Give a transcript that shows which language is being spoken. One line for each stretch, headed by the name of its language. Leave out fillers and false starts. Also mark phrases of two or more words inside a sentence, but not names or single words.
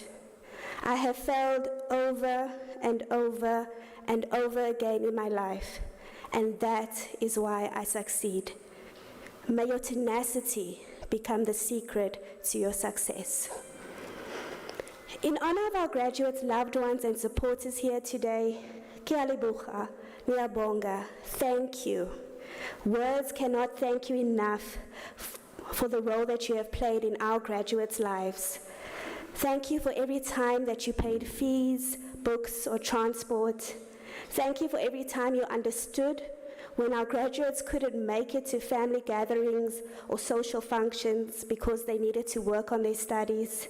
English: I have failed over and over and over again in my life, and that is why I succeed." May your tenacity become the secret to your success. In honor of our graduates, loved ones, and supporters here today,
Tswana: Ke a leboga,
English: ngiyabonga, thank you. Words cannot thank you enough for the role that you have played in our graduates' lives. Thank you for every time that you paid fees, books, or transport. Thank you for every time you understood when our graduates couldn't make it to family gatherings or social functions because they needed to work on their studies.